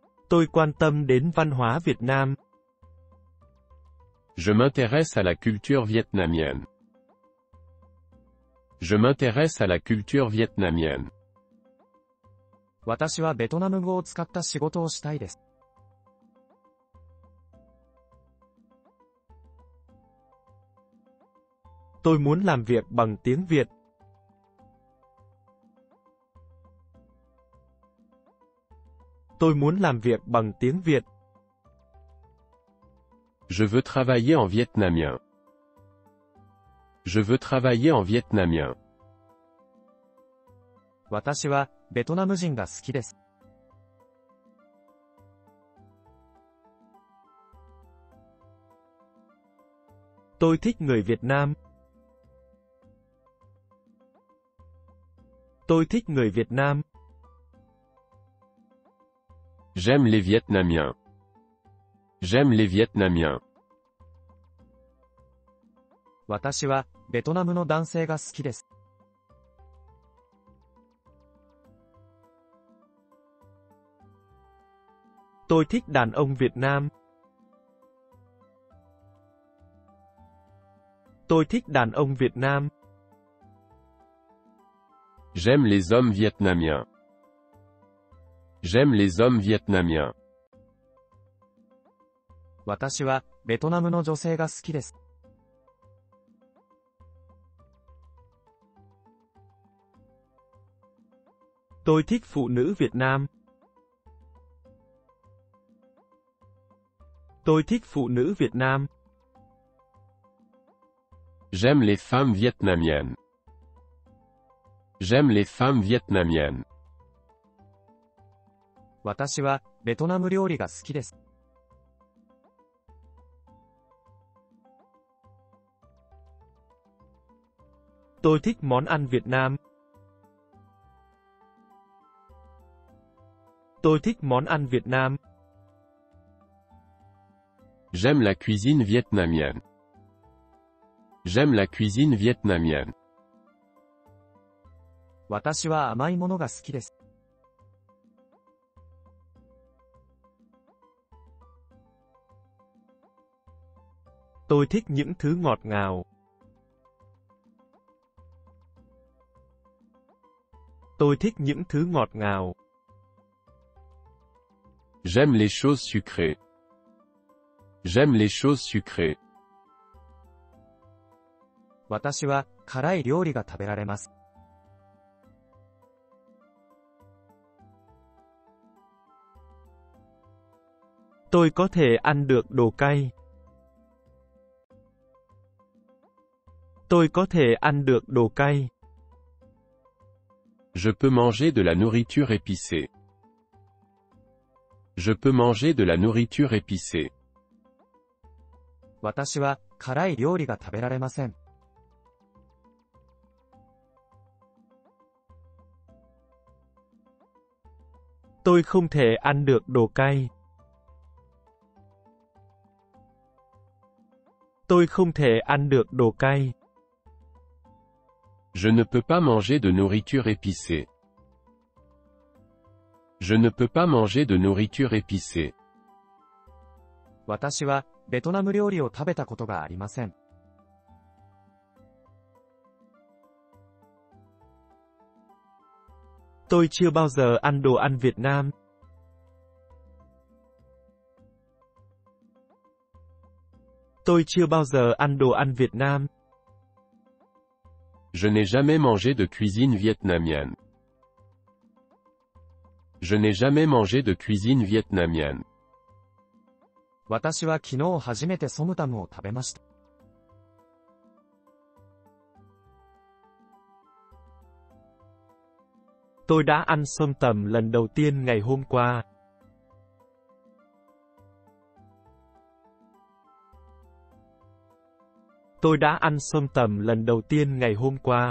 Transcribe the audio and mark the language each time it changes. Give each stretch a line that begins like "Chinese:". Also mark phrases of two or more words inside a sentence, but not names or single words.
Vietnamese: Tôi quan tâm đến văn hóa Việt Nam.
French: Je m'intéresse à la culture vietnamienne. Je m'intéresse à la culture vietnamienne.
Japanese: 私はベトナム語を使った仕事をしたいです。
Vietnamese: Tôi muốn làm việc bằng tiếng Việt. Tôi muốn làm việc bằng tiếng Việt.
French: Je veux travailler en vietnamien. Je veux travailler en vietnamien.
Japanese: 私はベトナム人が好きです。
Vietnamese: Tôi thích người Việt Nam. Tôi thích người Việt Nam.
French: J'aime les Vietnamiens. J'aime les Vietnamiens.
Japanese: 私はベトナムの男性が好きです。
Vietnamese: Tôi thích đàn ông Việt Nam. Tôi thích đàn ông Việt Nam.
French: J'aime les hommes vietnamiens. J'aime les hommes vietnamiens.
Japanese: 私はベトナムの女性が好きです。
Vietnamese: Tôi thích phụ nữ Việt Nam. Tôi thích phụ nữ Việt Nam.
French: J'aime les femmes vietnamiennes. J'aime les femmes vietnamiennes.
Japanese: 私はベトナム料理が好きです。
Vietnamese: Tôi thích món ăn Việt Nam. Tôi thích món ăn Việt Nam.
French: J'aime la cuisine vietnamienne. J'aime la cuisine vietnamienne.
Japanese: 私は甘いものが好きです。
Vietnamese: Tôi thích những thứ ngọt ngào. Tôi thích những thứ ngọt ngào.
French: J'aime les choses sucrées. J'aime les choses sucrées.
Japanese: 私は辛い料理が食べられます。
Vietnamese: Tôi có thể ăn được đồ cay. Tôi có thể ăn được đồ cay.
French: Je peux manger de la nourriture épicée. Je peux manger de la nourriture épicée.
Japanese: 私は辛い料理が食べられません。
Vietnamese: Tôi không thể ăn được đồ cay. Tôi không thể ăn được đồ cay.
French: Je ne peux pas manger de nourriture épicée. Je ne peux pas manger de nourriture épicée.
Japanese: 私はベトナム料理を食べたことがありません。
Vietnamese: Tôi chưa bao giờ ăn đồ ăn Việt Nam. Tôi chưa bao giờ ăn đồ ăn Việt Nam.
French: Je n'ai jamais mangé de cuisine vietnamienne. Je n'ai jamais mangé de cuisine vietnamienne.
Japanese: 私は昨日初めてソムタムを食べました。
Vietnamese: Tôi đã ăn sôm tầm lần đầu tiên ngày hôm qua. Tôi đã ăn sôm tầm lần đầu tiên ngày hôm qua.